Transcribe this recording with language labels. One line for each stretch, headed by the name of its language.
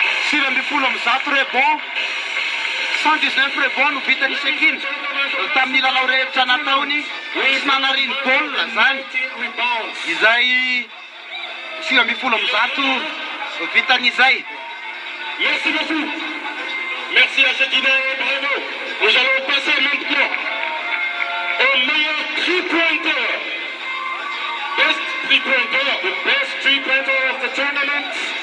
Malagasy: 6 ambin'ny folo amin'ny zato rebond 119 rebond no vitan'ny Shekina tamin'ny lalao rehetra nataony tsy nanariny baolina zany izay 6 ambin'ny folo amin'ny zato vitan'izay.
French: Merci beaucoup. Merci à Shekina et bravo. Nous allons passer maintenant au meilleur three-pointer.
English: Best three-pointer, the best three-pointer of the tournament.